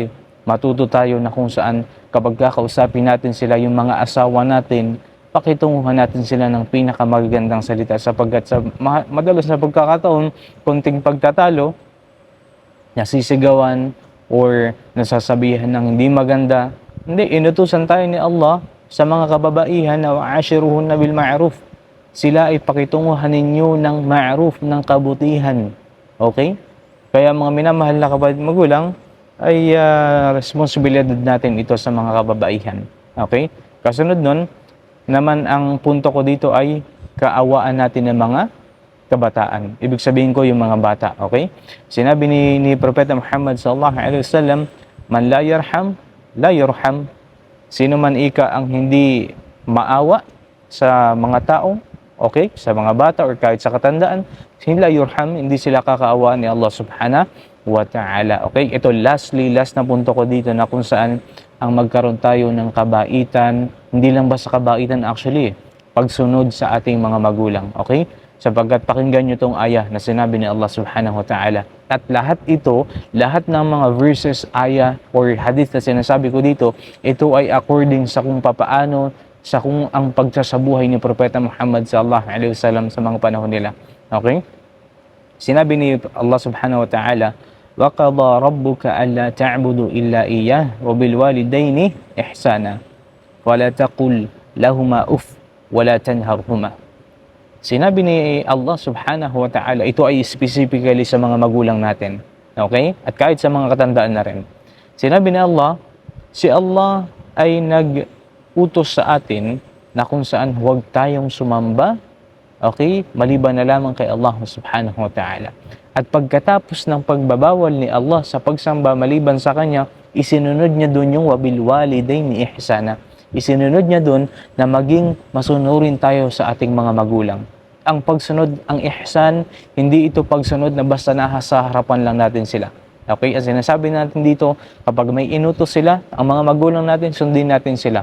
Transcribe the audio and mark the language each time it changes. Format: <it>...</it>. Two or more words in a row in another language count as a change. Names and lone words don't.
<tl>Matuto tayo na kung saan kapag kakausapin natin sila, yung mga asawa natin, pakitunguhan natin sila ng pinakamagagandang salita sapagkat sa madalas na pagkakataon, konting pagtatalo, nasisigawan or nasasabihan ng hindi maganda. Hindi, inutusan tayo ni Allah sa mga kababaihan na</tl> <ar>وعاشروهن بالمعروف.</ar> <tl>Sila ay pakitunguhan ninyo ng ma'ruf, ng kabutihan. Okay? Kaya mga minamahal na kapatid magulang, ay responsibilidad natin ito sa mga kababaihan. Okay? Kasunod nun, naman ang punto ko dito ay kaawaan natin ng mga kabataan. Ibig sabihin ko yung mga bata. Okay? Sinabi ni Propeta Muhammad</tl> <ar>صلى الله عليه وسلم, من لا يرحم لا يرحم.</ar> <tl>Sino man ika ang hindi maawa sa mga tao, okay, sa mga bata or kahit sa katandaan, sila yurham, hindi sila kakaawaan ni Allah</tl> <ar>سبحانه وتعالى.</ar> <tl>Okay, ito last na punto ko dito na kung saan ang magkaroon tayo ng kabaitan, hindi lang ba sa kabaitan actually, pagsunod sa ating mga magulang. Okay, sapagkat pakinggan nyo itong ayah na sinabi ni Allah</tl> <ar>سبحانه وتعالى.</ar> <tl>At lahat ito, lahat ng mga verses, ayah or hadith na sinasabi ko dito, ito ay according sa kung papaano sa kung ang pagsasabuhay ni Propeta Muhammad</tl> <ar>صلى الله عليه وسلم</ar> <tl>sa mga panahon nila. Okay? Sinabi ni</tl> <ar>الله سبحانه وتعالى وقضى ربك ألا تعبدوا إلا إياه وبالوالدين إحسانا ولا تقل لهما أف ولا تنهرهما.</ar> <tl>Sinabi ni Allah</tl> <ar>سبحانه وتعالى,</ar> <tl>ito ay specifically sa mga magulang natin. Okay? At kahit sa mga katandaan na rin. Sinabi ni Allah, si Allah ay utos sa atin na kung saan huwag tayong sumamba, okay, maliban na lamang kay Allah</tl> <ar>سبحانه وتعالى.</ar> <tl>At pagkatapos ng pagbabawal ni Allah sa pagsamba maliban sa Kanya, isinunod niya doon yung</tl> <ar>وبالوالدين إحسانا.</ar> <tl>Isinunod niya doon na maging masunurin tayo sa ating mga magulang. Ang pagsunod, ang ihsan, hindi ito pagsunod na basta nasa harapan lang natin sila. Okay, as sinasabi natin dito, kapag may inutos sila, ang mga magulang natin, sundin natin sila.</tl>